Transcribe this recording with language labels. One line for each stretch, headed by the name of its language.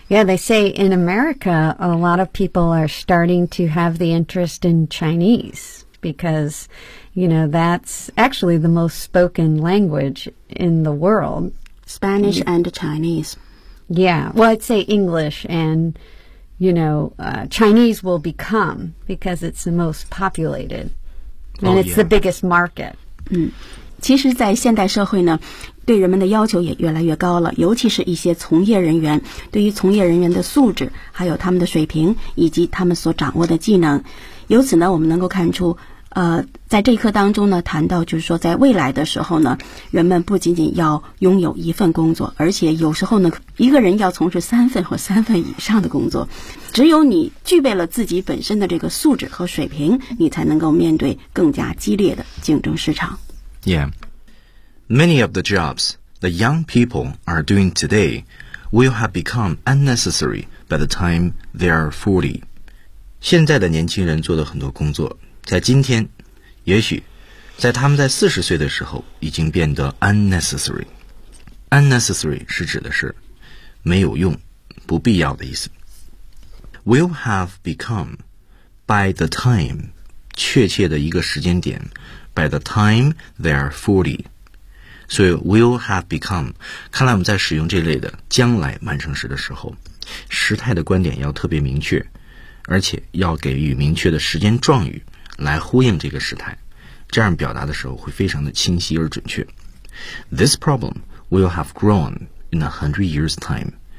English: Yeah, they say in America, a lot of people are starting to have the interest in Chinese because, you know, that's actually the most spoken language in the world. Spanish and Chinese. Yeah, well, I'd say English and, you know,、Chinese will become because it's the most populated and、 oh, it's、 the biggest market. Mm-hmm.
Chinese: 其实在现代社会呢对人们的要求也越来越高了尤其是一些从业人员对于从业人员的素质还有他们的水平以及他们所掌握的技能由此呢我们能够看出在这一课当中呢谈到就是说在未来的时候呢人们不仅仅要拥有一份工作而且有时候呢一个人要从事三份或三份以上的工作只有你具备了自己本身的这个素质和水平你才能够面对更加激烈的竞争市场
English: Yeah. Many of the jobs that young people are doing today will have become unnecessary by the time they are 40.
Chinese: 现在的年轻人做的很多工作在今天也许在他们在40岁的时候已经变得 unnecessary. Unnecessary 是指的是没有用不必要的意思。
English: Will have become by the time
Chinese: 确切的一个时间点
English: By the time they are 40. So will have become.
Chinese: 看来我们在使用这类的将来完成时的时候时态的观点要特别明确而且要给予明确的时间状语来呼应这个时态这样表达的时候会非常的清晰而准确。
English: This problem will have grown in 100 years time.